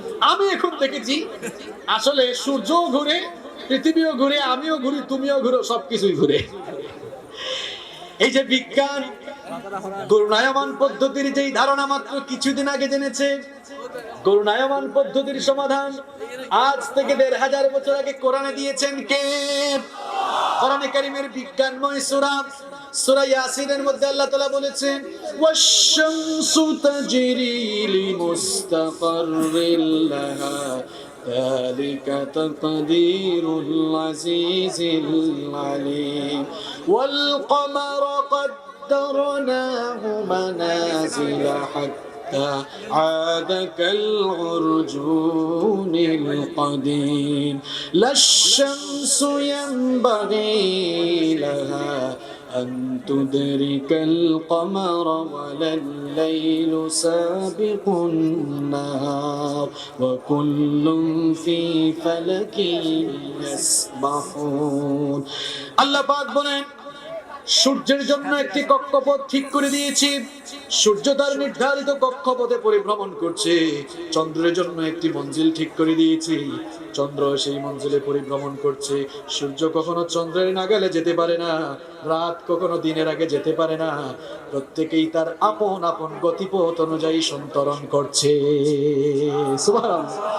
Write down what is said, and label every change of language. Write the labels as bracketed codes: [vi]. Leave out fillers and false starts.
[bn] আমি এখন দেখেছি আসলে সূর্যও ঘুরে, পৃথিবীও ঘুরে, আমিও ঘুরি, তুমিও ঘুরো, সবকিছুই ঘুরে। এই যে বিজ্ঞান ঘূর্ণায়মান পদ্ধতির যেই ধারণা মাত্র কিছুদিন আগে জেনেছে, ঘূর্ণায়মান পদ্ধতির সমাধান আজ থেকে ১৫০০ বছর আগে কোরআনে দিয়েছেন কে? কোরআনে কারীমের বিজ্ঞানময় সূরা ইয়াসিনের মধ্যে আল্লাহ তাআলা বলেছেন, [ar] ওয়াশ-শামসু তাজরি লিমুস্তাকাররিন লাহা যালিকা তাকদীরুল আজিজিল আলীম ওয়াল কমারা قدرناه منازل حتى عاد كالعرجون القديم لا الشمس ينبغي لها أن تدرك القمر ولا الليل سابق النهار وكل في فلك يسبحون। [bn] আল্লাহ পাক বলেন, সূর্যের জন্য একটি কক্ষপথ ঠিক করে দিয়েছি, সূর্য তার নির্ধারিত কক্ষপথে পরিভ্রমণ করছে। চন্দ্রের জন্য একটি মঞ্জিল ঠিক করে দিয়েছি, চন্দ্র সেই মঞ্জিলে পরিভ্রমণ করছে। সূর্য কখনো চন্দ্রের নাগালে যেতে পারে না, রাত কখনো দিনের আগে যেতে পারে না, প্রত্যেকেই তার আপন আপন গতিপথ অনুযায়ী সন্তরণ করছে। সুবহানাল্লাহ।